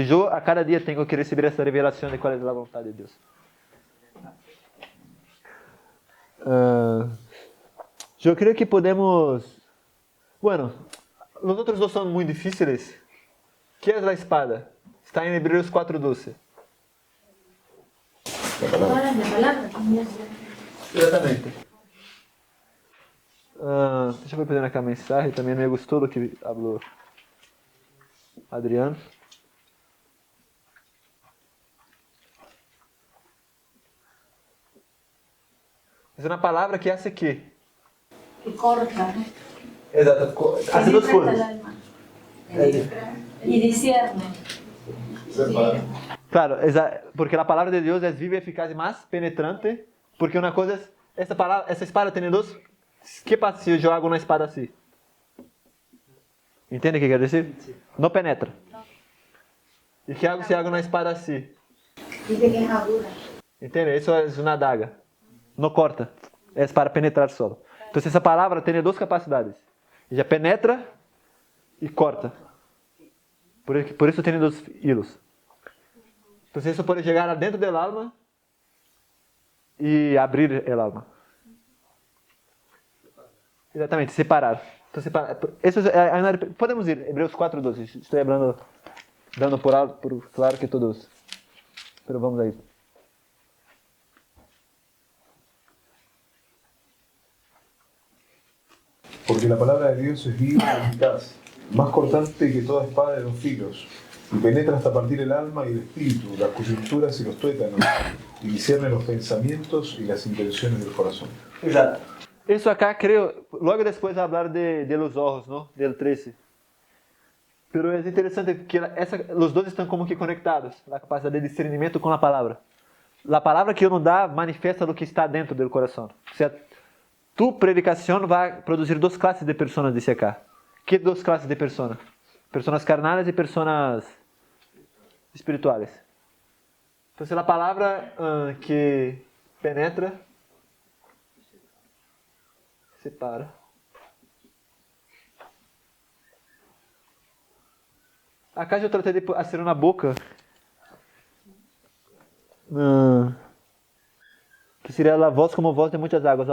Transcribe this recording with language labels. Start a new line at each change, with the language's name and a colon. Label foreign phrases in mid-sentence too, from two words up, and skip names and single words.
Spanish: Yo a cada día tengo que recibir esa revelación de cuál es la voluntad de Dios. Yo creo que podemos... Bueno, los otros dos son muy difíciles. ¿Qué es la espada? Está en Hebreos 4:12.
Portuguese: Exatamente. Deixa eu ver acá mensaje. Também me gostou do que falou Adrián. É uma palavra que hace quê? Que corta. Exato. Hace duas coisas.
Spanish: Y discierne.
Portuguese: Claro, porque a palavra de Deus é viva, eficaz e mais penetrante. Porque uma coisa é, essa espada tem dois. Que passa se eu jogo uma espada assim? Entende o que quer dizer? Não penetra. E que hago se hago uma espada assim?
Spanish: Dice que es aguda.
Portuguese: Entende? Isso é uma adaga. Não corta. É para penetrar solo. Então essa palavra tem duas capacidades. Já penetra e corta. Por isso tem dois hilos. Então isso pode chegar dentro do alma e abrir o alma. Exatamente, separar. Então, isso podemos ir, Hebreus 4:12. Estou dando por alto, por claro que todos. Mas vamos aí.
Spanish: Porque la palabra de Dios es viva y eficaz, más cortante que toda espada de 2 filos, y penetra hasta partir el alma y el espíritu, las coyunturas y los tuétanos, y discierne los pensamientos y las intenciones del corazón.
Portuguese: Exato. Isso acá, creio, logo depois de falar
Spanish: de los ojos,
Portuguese: ¿no? Del 13. Pero é interessante que os dois estão como que conectados, a capacidade de discernimento com a palavra. A palavra que uno dá manifesta o que está dentro do coração. Ou seja, tu predicação vai produzir 2 classes de pessoas,
Spanish: dice acá.
Portuguese: Que 2 classes de pessoas? Pessoas carnais e pessoas espirituais. Então, a palavra que penetra, separa. Acá eu tratei de fazer na boca, que seria a voz como voz de muitas águas.